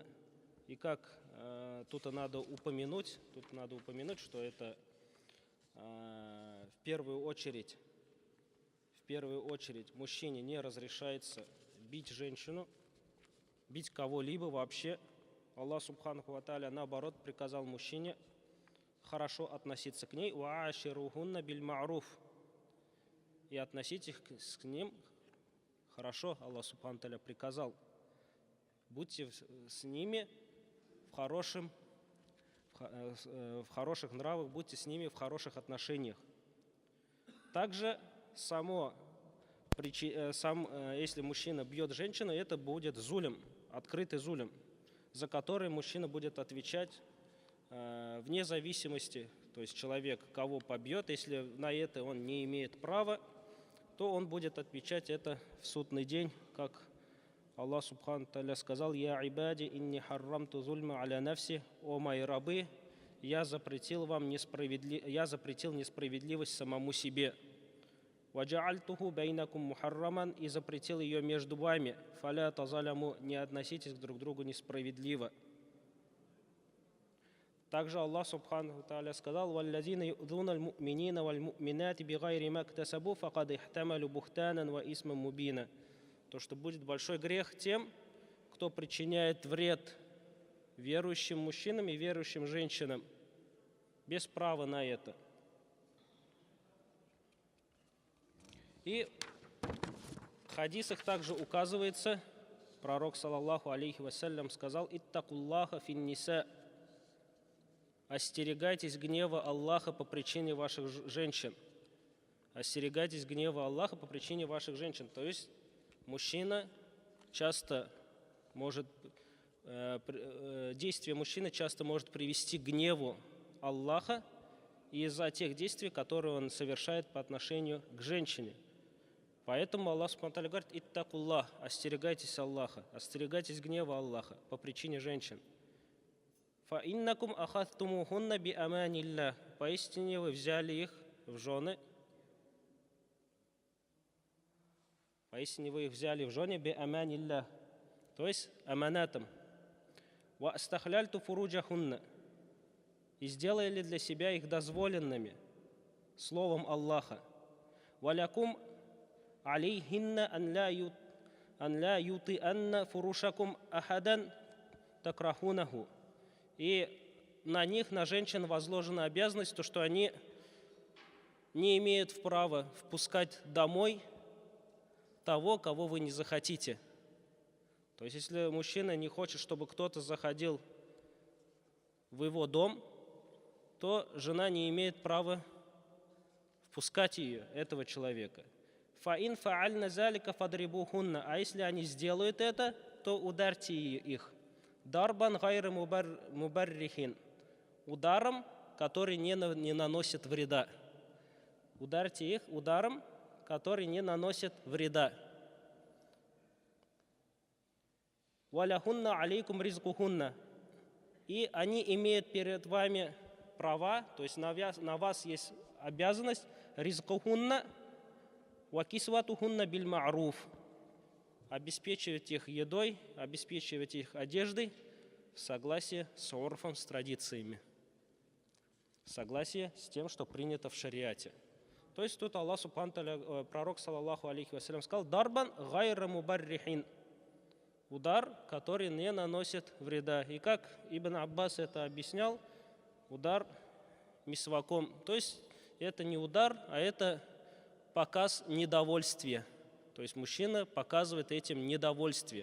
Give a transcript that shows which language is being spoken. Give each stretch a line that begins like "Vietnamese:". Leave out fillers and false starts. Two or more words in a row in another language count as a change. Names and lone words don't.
Russian: И как тут надо упомянуть, что это в первую очередь мужчине не разрешается бить женщину, бить кого-либо вообще.
Arabic: الله سبحانه وتعالى,
Russian: наоборот, приказал мужчине хорошо относиться к ней.
Arabic: «وعاشروهن بالمعروف»,
Russian: и относитесь к ним хорошо.
Arabic: الله سبحانه تعالى
Russian: приказал: будьте с ними в в хороших нравах, будьте с ними в хороших отношениях. Также если мужчина бьет женщину, это будет зулем, открытый зулем, за который мужчина будет отвечать вне зависимости, то есть человек кого побьет, если на это он не имеет права, то он будет отвечать это в судный день, как
Arabic: الله سبحانه تعالى
Russian: сказал:
Arabic: «يا عبادي إني حرمت الظلم على نفسي»,
Russian: «О мои рабы, я запретил несправедливость самому себе».
Arabic: «وجعلته بينكم محرما»,
Russian: и запретил ее между вами.
Arabic: «فلا تظالموا»,
Russian: не относитесь друг к другу несправедливо. Также
Arabic: الله سبحانه تعالى
Russian: сказал:
Arabic: «والذين يؤذون المؤمنين والمؤمنات بغير ما اكتسبوا فقد احتملوا بهتانا وإثما مبينا».
Russian: То, что будет большой грех тем, кто причиняет вред верующим мужчинам и верующим женщинам без права на это. И в хадисах также указывается, пророк,
Arabic: صلى الله عليه وسلم, сказал: «اتقوا الله في النساء»,
Russian: остерегайтесь гнева Аллаха по причине ваших женщин. Остерегайтесь гнева Аллаха по причине ваших женщин. То есть действие мужчины часто может привести к гневу Аллаха из-за тех действий, которые он совершает по отношению к женщине. Поэтому
Arabic: الله سبحانه تعالى
Russian: говорит: «Иттакуллах», остерегайтесь Аллаха, остерегайтесь гнева Аллаха по причине женщин.
Arabic: «فإنكم أخذتموهن بأمان الله»,
Russian: поистине вы взяли их в жены. Поистине вы их взяли в жены
Arabic: بأمان الله,
Russian: то есть аманатом.
Arabic: «واستحللتم فروجهن»,
Russian: и сделали для себя их дозволенными словом Аллаха.
Arabic: «ولكم عليهن أن لا يوطئن فرشكم أحدا تكرهونه».
Russian: И на них, на женщин, возложена обязанность, то, что они не имеют права впускать домой того, кого вы не захотите. То есть, если мужчина не хочет, чтобы кто-то заходил в его дом, то жена не имеет права впускать этого человека.
Arabic: «فإن فعلن ذلك فاضربوهن»,
Russian: а если они сделают это, то ударьте их.
Arabic: «ضربا غير مبرح»,
Russian: ударом, который не наносит вреда. Ударьте их ударом, который не наносит вреда.
Arabic: «ولهن عليكم رزقهن»,
Russian: и они имеют перед вами права, то есть на вас есть обязанность
Arabic: رزقهن وكسوتهن بالمعروف,
Russian: обеспечивать их едой, обеспечивать их одеждой в согласии с урфом, с традициями, в согласии с тем, что принято в шариате. То есть тут
Arabic: الله سبحانه تعالى,
Russian: пророк,
Arabic: صلى الله عليه وسلم,
Russian: сказал:
Arabic: «ضربا غير مبرح»,
Russian: удар, который не наносит вреда. И как Ибн Аббас это объяснял, удар мисваком. То есть это не удар, а это показ недовольствия. То есть мужчина показывает этим недовольствие.